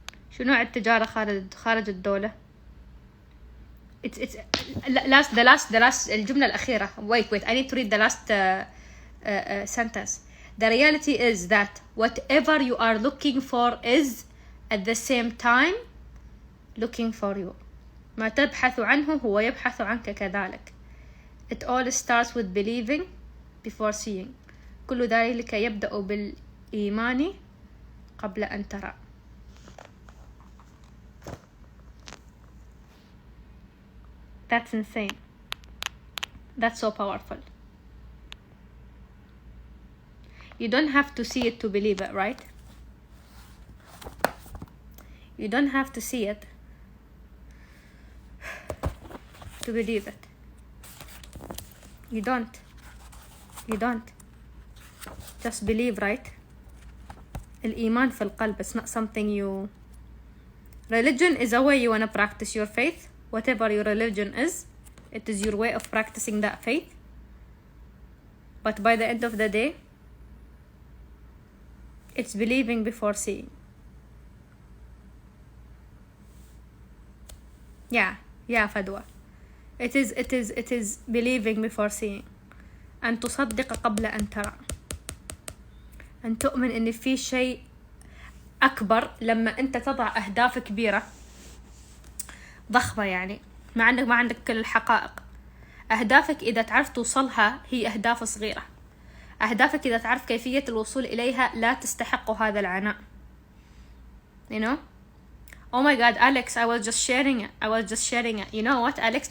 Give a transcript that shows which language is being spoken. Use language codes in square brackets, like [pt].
[ar] شو نوع التجارة خارج الدولة؟ [en] It's the last [ar] الجملة الأخيرة. [en] Wait, I need to read the last sentence. The reality is that whatever you are looking for is at the same time looking for you. [ar] ما تبحث عنه هو يبحث عنك كذلك. [en] It all starts with believing before seeing. [ar] كل ذلك يبدأ بالإيمان قبل أن ترى. [en] That's insane. That's so powerful. You don't have to see it to believe it, right? You don't have to see it to believe it. You don't. Just believe, right? [ar] الإيمان في القلب. [en] It's not something you... Religion is a way you want to practice your faith. Whatever your religion is, it is your way of practicing that faith. But by the end of the day, it's believing before seeing. Yeah, فدوى. It is believing before seeing. [ar] أن تصدق قبل أن ترى. أن تؤمن إن في شيء أكبر لما أنت تضع أهداف كبيرة ضخمة، يعني ما عندك كل الحقائق. أهدافك إذا تعرف توصلها هي أهداف صغيرة. أهدافك إذا تعرف كيفية الوصول إليها لا تستحق هذا العناء. [en] You know? Oh my God, Alex, I was just sharing it. You know what, Alex?